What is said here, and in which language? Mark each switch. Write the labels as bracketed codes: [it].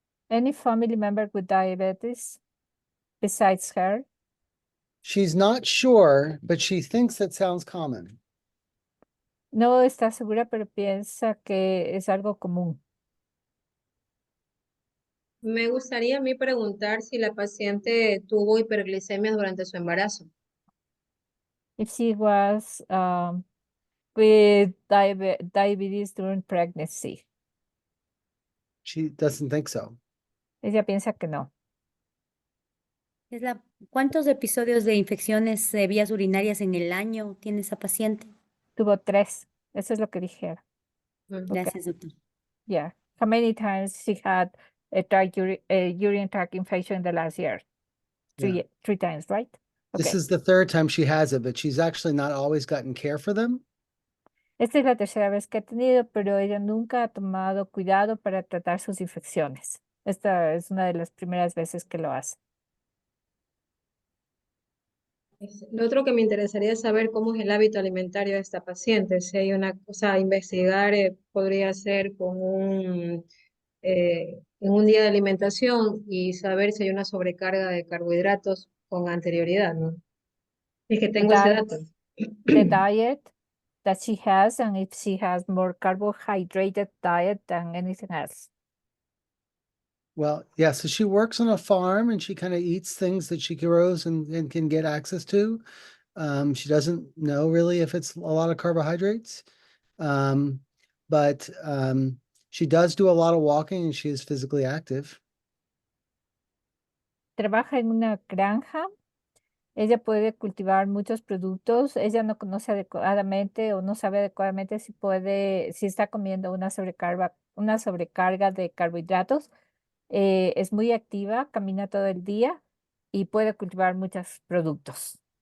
[en] Any family member with diabetes besides her? She's not sure, but she thinks that sounds common. [es] No está segura, pero piensa que es algo común. Me gustaría a mí preguntar si la paciente tuvo hiperglicemia durante su embarazo. [en] If she was with diabetes during pregnancy. She doesn't think so. [es] Ella piensa que no. ¿Cuántos episodios de infecciones de vías urinarias en el año tiene esa paciente? Tuvo 3. Eso es lo que dijeron. Gracias, doctor. [en] Yeah. How many times she had a urine tract infection in the last year? Yeah. 3 times, right? This Okay. is the third time she has it, but she's actually not always gotten care for them. [es] Esta es la tercera vez que ha tenido, pero ella nunca ha tomado cuidado para tratar sus infecciones. Esta es una de las primeras veces que lo hace. Lo otro que me interesaría es saber cómo es el hábito alimentario de esta paciente. Si hay una cosa a investigar, podría ser en un día de alimentación y saber si hay una sobrecarga de carbohidratos con anterioridad, ¿no? Es que tengo ese dato. [en] The diet that she has and if she has more carbohydrated diet than anything else. Well, yeah, so she works on a farm and she kind of eats things that she grows and can get access to. She doesn't know really if it's a lot of carbohydrates. But she does do a lot of walking and she is physically active. [es] Trabaja en una granja. Ella puede cultivar muchos productos. Ella no conoce adecuadamente o no sabe adecuadamente si está comiendo una sobrecarga de carbohidratos. Es muy activa, camina todo el día y puede cultivar muchos productos.